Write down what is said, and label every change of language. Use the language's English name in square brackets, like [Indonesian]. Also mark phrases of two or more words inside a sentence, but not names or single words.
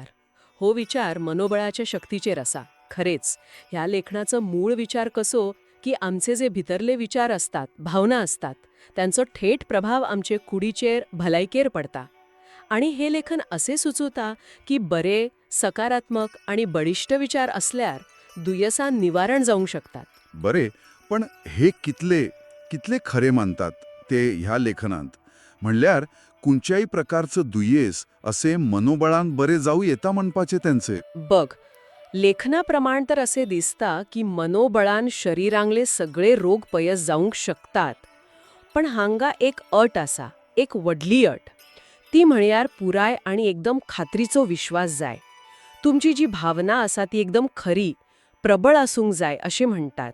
[Konkani] हो विचार मनोबळाच्या शक्तीचेर आसा. खरेच ह्या लेखनाचं मूळ विचार कसो की आमचे जे भितरले विचार असतात, भावना असतात, त्यांचो थेट प्रभाव आमचे कुडीचेर भलायकेर पडता. आणि हे लेखन असे सुचवता की बरे, सकारात्मक आणि बळिष्ठ विचार असल्यार दुयेसां निवारण जावंक शकतात. बरे, पण हे कितले कितले खरे मानतात ते ह्या लेखनांत? म्हणल्यार कोणत्याही प्रकारचं दुयेस असे मनोबळान बरे जाऊ येता म्हणपाचे त्यांचे. बघ, लेखनाप्रमाण तर असे दिसता की मनोबळान शरीरांगले सगळे रोग पयस जावंक शकतात. पण हांगा एक अट आसा, एक व्हडली अट. ती म्हणल्यार पुराय आणि एकदम खात्रीचो विश्वास जाय. तुमची जी भावना आसा ती एकदम खरी, प्रबळ आसूंक जाय अशें म्हणटात.